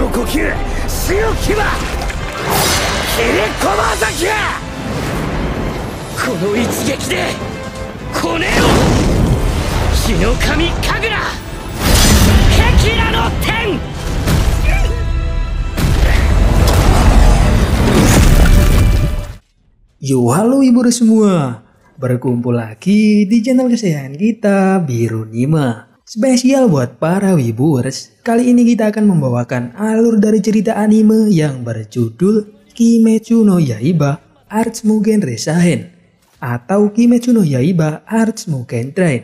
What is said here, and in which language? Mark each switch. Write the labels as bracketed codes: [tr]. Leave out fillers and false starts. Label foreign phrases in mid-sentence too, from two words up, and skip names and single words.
[ja] この一撃でこねよ日の神神楽壁らの天。 [id] Yo, halo Ibu semua. Berkumpul lagi di channel kesayangan kita, Biru Nima. Spesial buat para Wibers, kali ini kita akan membawakan alur dari cerita anime yang berjudul Kimetsu no Yaiba Arts Mugen Resahen atau Kimetsu no Yaiba Arts Mugen Train.